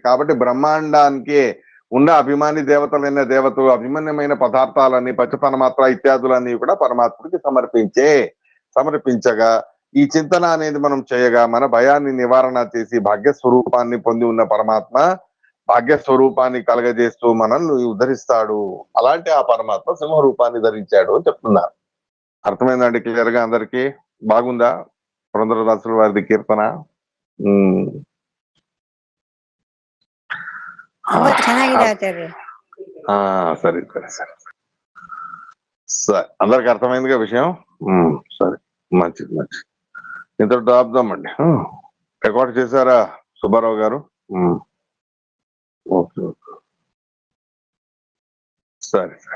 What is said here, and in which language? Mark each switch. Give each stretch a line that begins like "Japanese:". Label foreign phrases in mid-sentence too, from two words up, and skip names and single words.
Telugu: కాబట్టి బ్రహ్మాండానికి ఉన్న అభిమాని దేవతలైన దేవతలు, అభిమన్యమైన పదార్థాలన్నీ పంచతన్మాత్ర ఇత్యాదులన్నీ కూడా పరమాత్ముడికి సమర్పించగా ఈ చింతన అనేది మనం చేయగా మన భయాన్ని నివారణ చేసి భాగ్య స్వరూపాన్ని పొంది ఉన్న పరమాత్మ భాగ్య స్వరూపాన్ని కలగజేస్తూ మనల్ని ఉద్ధరిస్తాడు. అలాంటి ఆ పరమాత్మ సింహ రూపాన్ని ధరించాడు అని చెప్తున్నారు. అర్థమైందండి క్లియర్ గా అందరికి? బాగుందా పురంధరదాసుల వారి కీర్తన? ఉమ్.
Kannada: ತುಂಬಾ ಚೆನ್ನಾಗಿದೆ ಆಚಾರ್ಯ.
Telugu: ఆ, సరే సరే సరే సరే, అందరికి అర్థమైందిగా విషయం? సరే, మంచిది మంచిది. ఇంతటితో ఆపుదామండి. రికార్డ్ చేశారా సుబ్బారావు గారు? ఓకే ఓకే, సరే సరే.